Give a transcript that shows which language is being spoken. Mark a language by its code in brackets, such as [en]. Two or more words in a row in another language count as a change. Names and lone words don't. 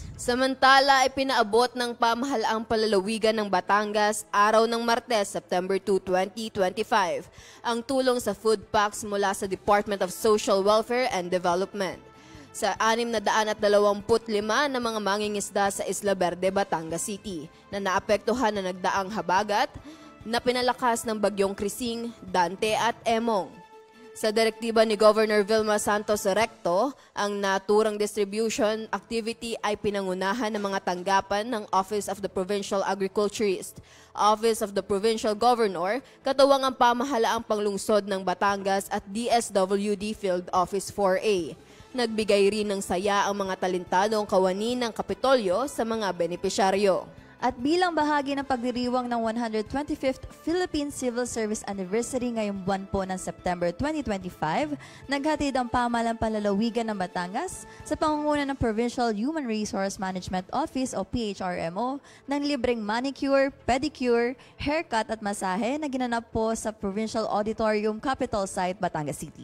[tl] Samantala ay pinaabot ng Pamahalaang Panlalawigan ng Batangas araw ng Martes, September 2, 2025, ang tulong sa food packs mula sa Department of Social Welfare and Development sa 625 na mga mangingisda sa Isla Verde, Batangas City na naapektuhan na nagdaang habagat na pinalakas ng bagyong Krising, Dante at Emong. Sa direktiba ni Governor Vilma Santos Recto, ang naturang [en] distribution activity [tl] ay pinangunahan ng mga tanggapan ng Office of the Provincial Agriculturist, Office of the Provincial Governor, katuwang ang Pamahalaang Panglungsod ng Batangas at DSWD Field Office 4A. Nagbigay rin ng saya ang mga talentadong kawani ng Kapitolyo sa mga benepisyaryo. At bilang bahagi ng pagdiriwang ng 125th Philippine Civil Service Anniversary ngayong buwan po ng September 2025, naghatid ang pamahalang panlalawigan ng Batangas sa pangunguna ng Provincial Human Resource Management Office o PHRMO ng libreng manicure, pedicure, haircut at masahe na ginanap po sa Provincial Auditorium Capital Site, Batangas City.